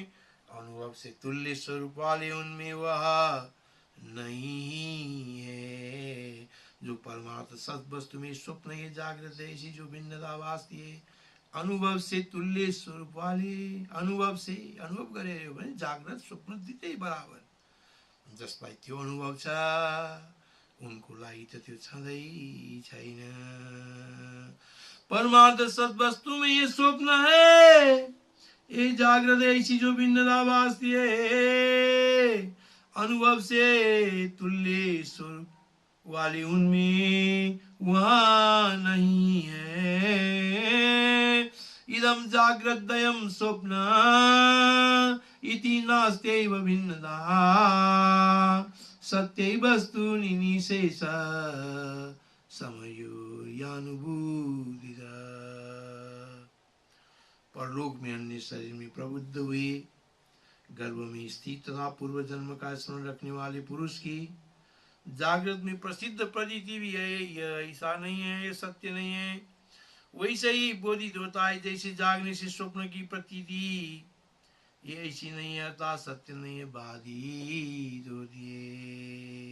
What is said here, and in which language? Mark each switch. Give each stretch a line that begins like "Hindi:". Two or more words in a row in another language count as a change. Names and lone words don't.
Hindi: अनुभव से तुल्य स्वरूप वाले उनमें वह नहीं है। जो परमार्थ सत वस्तु में स्वप्न है जागृत है, ऐसी जो भिन्नता भासती है अनुभव से तुल्य स्वरूप वाले, अनुभव से अनुभव करे जागृत स्वप्न दिते बराबर
Nepali: जसलाई त्यो अनुभव छ उनको लागि त त्यो छँदै छैन।
Hindi: परमार्थ सत वस्तु में ये स्वप्न है ये जागृत है, ऐसी जो भिन्नता भासती है अनुभव से तुल्य स्वरूप वाले उनमें वहाँ नहीं है।
Sanskrit: इदम जाग्रतदयं स्वप्न इति नास्त्यैव भिन्नता सत्यैवस्तूनि निशेष समयोर्यानुभूतिः।
Hindi: परलोक में अन्य शरीर में प्रबुद्ध हुए गर्भ में स्थित तथा पूर्व जन्म का स्मरण रखने वाले पुरुष की जागृत में प्रसिद्ध प्रतीति भी है, यह ऐसा नहीं है, यह सत्य नहीं है। वैसे ही बोधित होता है जैसे जागने से स्वप्न की प्रतीति ये ऐसी नहीं है अर्थात सत्य नहीं है, बाधित होती है।